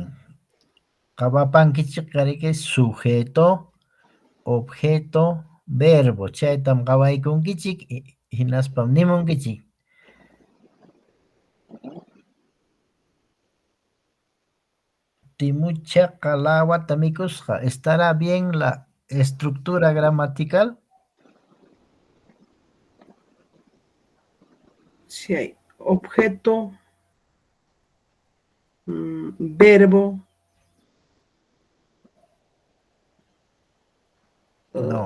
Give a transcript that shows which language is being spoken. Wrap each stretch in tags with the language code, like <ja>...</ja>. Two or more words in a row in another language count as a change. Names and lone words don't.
<qu>Qawapankichik kariki</qu> <es>sujeto, objeto, verbo.</es> <qu>Chaytam qawaykunkichik hinaspam nimunkichik. Timuchaqa lawata mikusqa.</qu> <es>¿Estará bien la estructura gramatical? Si hay objeto, verbo. No.</es>